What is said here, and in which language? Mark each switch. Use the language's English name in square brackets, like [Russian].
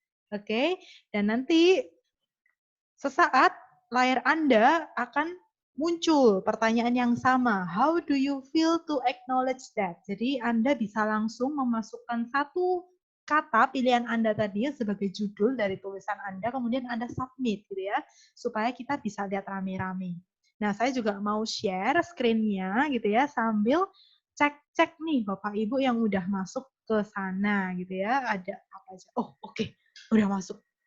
[Indonesian] Oke, dan nanti sesaat layar Anda akan muncul pertanyaan yang sama. [English] How do you feel to acknowledge that? [Indonesian] Jadi Anda bisa langsung memasukkan satu kata pilihan Anda tadi sebagai judul dari tulisan Anda, kemudian Anda submit gitu ya, supaya kita bisa lihat rame-rame. Nah, saya juga mau share screen-nya gitu ya, sambil cek-cek nih Bapak Ibu yang udah masuk ke sana gitu ya, ada apa aja. Oh, oke. Udah masuk.